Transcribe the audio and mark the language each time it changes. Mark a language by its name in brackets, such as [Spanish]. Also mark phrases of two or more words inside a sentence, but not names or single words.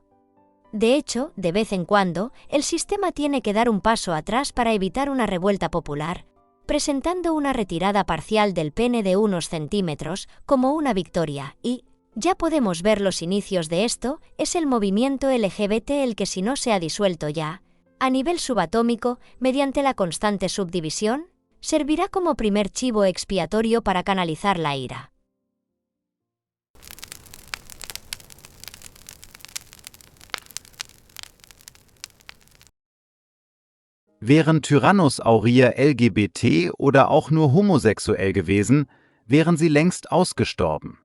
[Spanish] De hecho, de vez en cuando, el sistema tiene que dar un paso atrás para evitar una revuelta popular, presentando una retirada parcial del pene de unos centímetros como una victoria y, ya podemos ver los inicios de esto, es el movimiento LGBT el que si no se ha disuelto ya, a nivel subatómico, mediante la constante subdivisión, servirá como primer chivo expiatorio para canalizar la ira. [German] Wären Tyrannosaurier LGBT oder auch nur homosexuell gewesen, wären sie längst ausgestorben.